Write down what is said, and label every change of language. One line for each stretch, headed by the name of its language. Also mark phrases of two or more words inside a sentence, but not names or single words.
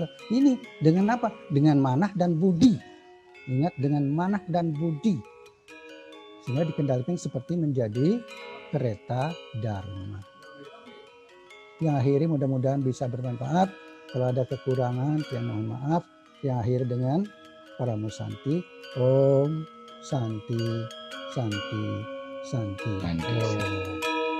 Indonesian: Ini dengan apa? Dengan manah dan budi. Ingat, dengan manah dan budi. Sehingga dikendalikan seperti menjadi kereta dharma. Yang akhiri mudah-mudahan bisa bermanfaat. Kalau ada kekurangan, ya mohon maaf. Yang akhir dengan para musanti.
Sanskrit: Om Santi, Santi, Santi. Santi. Om.